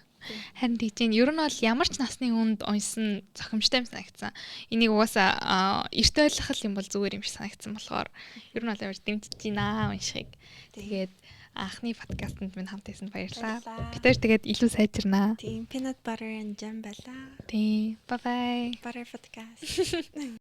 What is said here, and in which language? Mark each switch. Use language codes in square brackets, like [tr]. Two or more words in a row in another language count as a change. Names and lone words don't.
[mn] Харин тийм ер нь бол ямар ч насны хүнд уншсан зохимжтой юм санагдсан. Энийг угаасаа эрт ойлгох юм бол зүгээр юм шиг санагдсан болохоор ер нь бол амар дэмжиж байна уншихыг. Тэгээд анхны подкастт минь хамт байсан баярлалаа. Бид хоёр тэгээд илүү сайжирнаа. Тийм [en] peanut butter and jam [mn] байлаа. Тийм. [en] Bye bye. Butter podcast.